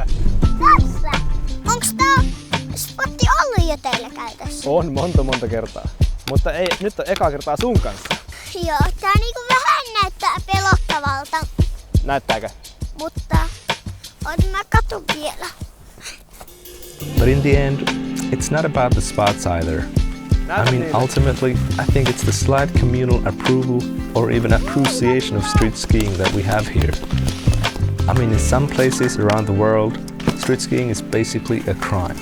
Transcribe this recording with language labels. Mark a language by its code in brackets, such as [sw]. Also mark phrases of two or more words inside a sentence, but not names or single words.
[fi] Tässä! Onks tää spotti ollut jo teillä käytössä? On monta kertaa. Mutta ei, nyt on eka kertaa sun kanssa. Joo, tää niinku vähän näyttää pelottavalta. Näyttääkö? Mutta mä katun vielä. [en] But in the end, it's not about the spots either. I mean, ultimately, I think it's the slight communal approval or even appreciation of street skiing that we have here. I mean, in some places around the world, street skiing is basically a crime.